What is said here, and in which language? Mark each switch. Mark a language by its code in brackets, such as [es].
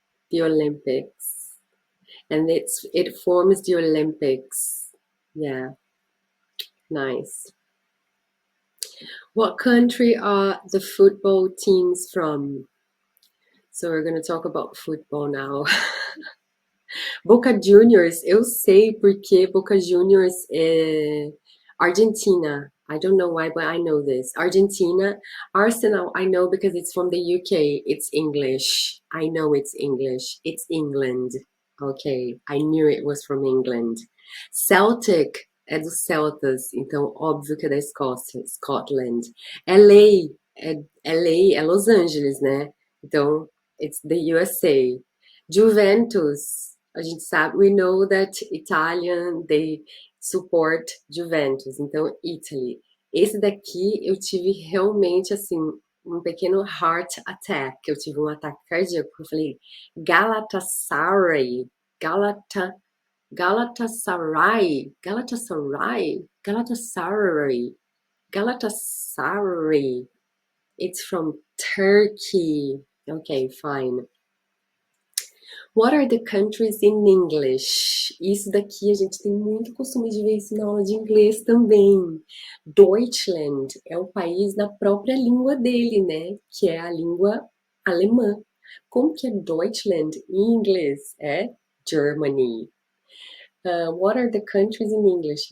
[en] The Olympics. And it forms the Olympics. Yeah. Nice. What country are the football teams from? So we're going to talk about football now. [pt] Boca Juniors, eu sei porque Boca Juniors é Argentina. [en] I don't know why, but I know this. Argentina. Arsenal, I know because it's from the UK. It's English. I know it's English. It's England. Ok, I knew it was from England. [pt] Celtic é dos Celtas, então óbvio que é da Escócia, Scotland. LA é Los Angeles, né? Então, [en] it's the USA. Juventus, [pt] a gente sabe, [en] we know that Italian, they support Juventus, [pt] então [en] Italy. [pt] Esse daqui eu tive realmente, assim, um pequeno heart attack, eu tive um ataque cardíaco, eu falei Galatasaray, Galatasaray. [en] It's from Turkey. Okay, fine. What are the countries in English? [pt] Isso daqui a gente tem muito costume de ver isso na aula de inglês também. Deutschland é o país da própria língua dele, né? Que é a língua alemã. Como que é Deutschland em inglês? É Germany. [en] What are the countries in English?